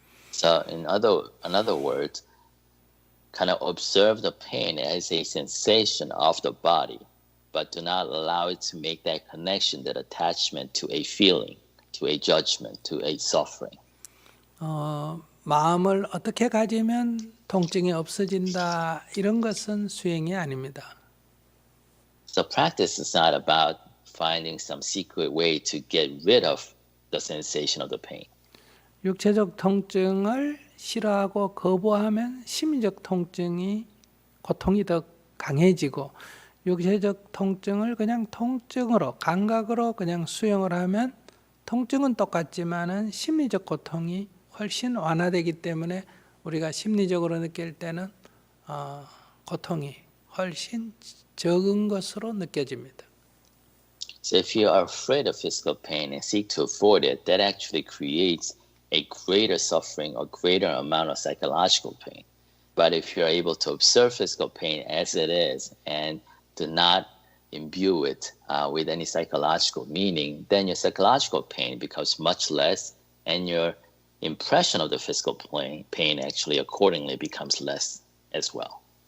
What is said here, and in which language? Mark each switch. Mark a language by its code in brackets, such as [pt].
[en] So in another word, kind of observe the pain as a sensation of the body, but do not allow it to make that connection, that attachment to a feeling, to a judgment, to a suffering. [ko] 마음을 어떻게 가지면 통증이 없어진다 이런 것은 수행이 아닙니다. [en] So practice is not about finding some secret way to get rid of the sensation of the pain. [ko] 육체적 통증을 싫어하고 거부하면 심리적 통증이 고통이 더 강해지고 육체적 통증을 그냥 통증으로 감각으로 그냥 수용을 하면 통증은 똑같지만은 심리적 고통이 훨씬 완화되기 때문에 우리가 심리적으로 느낄 때는 고통이 훨씬 적은 것으로 느껴집니다. [en] So if you are afraid of physical pain and seek to avoid it, that actually creates a greater suffering or greater amount of psychological pain. But if you're able to observe physical pain as it is and do not imbue it with any psychological meaning, then your psychological pain becomes much less and your impression of the physical pain actually accordingly becomes less as well.